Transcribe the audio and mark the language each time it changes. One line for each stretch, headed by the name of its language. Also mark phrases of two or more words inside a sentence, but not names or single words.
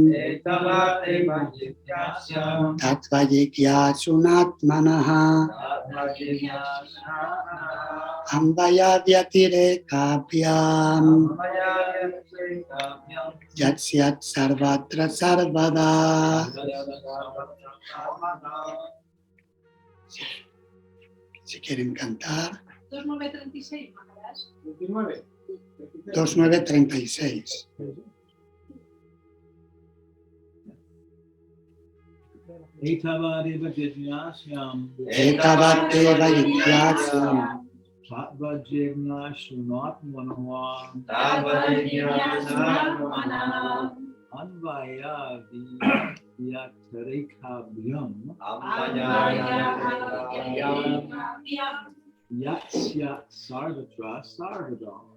Sanskrit: tatvajikyasunatmanaha ambaya vyatirekabhyam yatsyat sarvatra sarvada.
Spanish: Si quieren cantar. 2936, Maharaj. 2936.
Sanskrit: Etavadeva jignasyam Tatvajigna sunatmanaha Anvaya vyatirekabhyam Yatsya sarvatra sarvada